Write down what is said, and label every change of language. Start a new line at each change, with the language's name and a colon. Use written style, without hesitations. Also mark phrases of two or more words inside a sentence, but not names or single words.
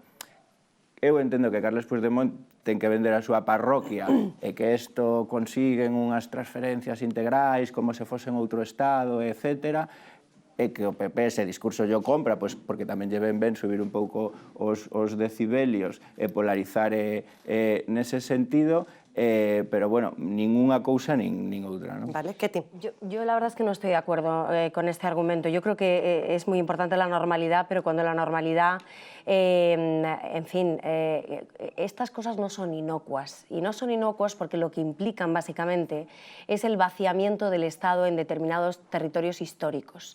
Galician: Eu entendo que Carles Puigdemont ten que vender a súa parroquia e que isto consiguen unhas transferencias integrais como se fosen outro Estado, etc., e que o PP ese discurso yo compra, pois porque tamén lle ven ben subir un pouco os decibelios e polarizar nese sentido, pero bueno, ninguna cousa nin outra, ¿no?
Spanish: Vale, Ketty. Yo la verdad es que no estoy de acuerdo con este argumento. Yo creo que es muy importante la normalidad, pero cuando la normalidad, en fin, estas cosas no son inocuas. Y no son inocuas porque lo que implican básicamente es el vaciamiento del Estado en determinados territorios históricos.